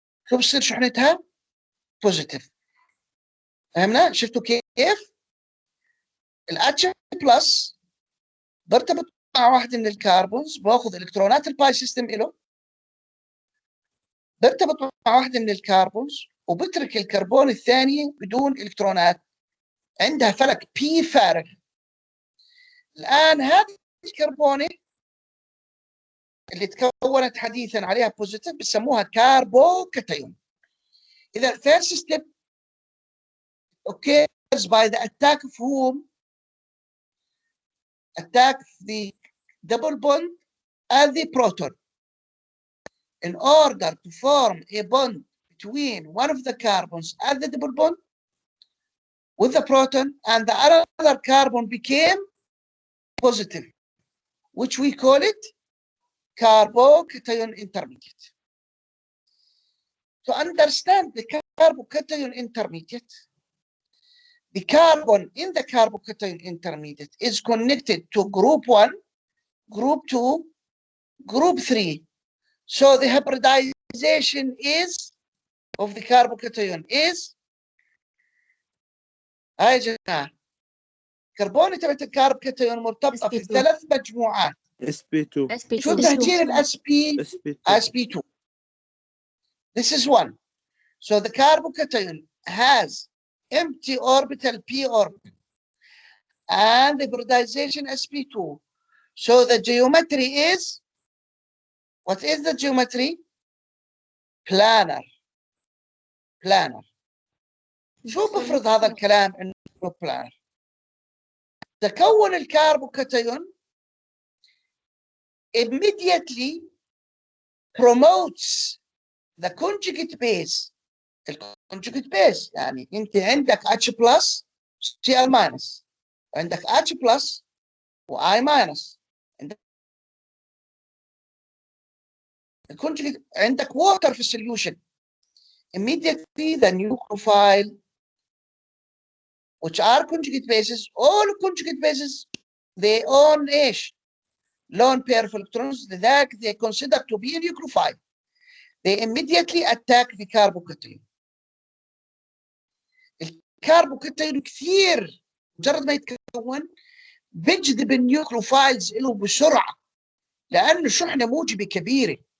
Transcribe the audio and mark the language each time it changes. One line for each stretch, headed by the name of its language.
Arabic: شو بصير شحنتها؟ بوزيتيف. فهمنا؟ شفتوا كيف؟ الاتش بلس برتبط مع واحدة من الكربونز، باخذ الكترونات الباي سيستم له، برتبط مع واحدة من الكربونز وبترك الكربون الثاني بدون الكترونات، عندها فلك بي فارغ. الآن هذه الكربونة اللي تكونت حديثا عليها بوزيتيف بسموها كاربوكاتيون. إذا
English: first step occurs by the attack of whom? Attack the double bond and the proton. In order to form a bond between one of the carbons and the double bond with the proton, and the other carbon became positive, which we call it carbocation intermediate. To understand the carbocation intermediate, the carbon in the carbocation intermediate is connected to group 1, group 2, group 3. So the hybridization is of the carbocation is
Arabic: هاي يا جماعة كربونة تبعت الكاربوكاتيون مرتبطة في 3 مجموعات.
English: sp2.
Arabic: شو تهجير الاس بي؟ sp2.
English: This is one. So the carbocation has empty orbital p orbital and the hybridization sp2. So the geometry is, what is the geometry? Planar. Planar.
Arabic: شو بفرض هذا الكلام انه planar؟ تكون الكاربوكاتيون
English: immediately promotes the conjugate base.
Arabic: الconjugate base يعني انت عندك H plus Cl minus، عندك H plus و I minus، الconjugate عندك water في السوليوشن.
English: Immediately the nucleophile which are conjugate bases، all conjugate bases they own
Arabic: ايش؟
English: lone pair of electrons،
Arabic: لذلك
English: they consider to be a nucleophile. They immediately attack the carbocation.
Arabic: الكاربوكاتيون كثير مجرد ما يتكون بيجذب النيوكليوفايلز له بسرعه لانه شحنه موجبه كبيره.